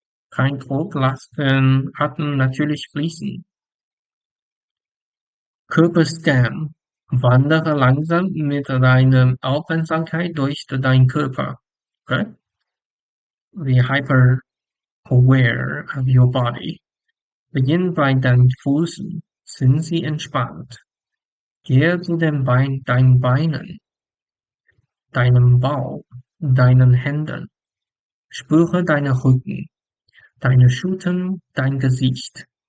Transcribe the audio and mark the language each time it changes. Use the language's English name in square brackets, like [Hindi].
[German] Kein Druck, lass den Atem natürlich fließen. Körperscan. Wandere langsam mit deiner Aufmerksamkeit durch deinen Körper. Okay? [English] Be hyper aware of your body. [German] Beginn bei deinen Füßen. Sind sie entspannt? Gehe zu deinen Beinen, deinem Bauch, deinen Händen. Spüre deinen Rücken, deine Schultern, dein Gesicht.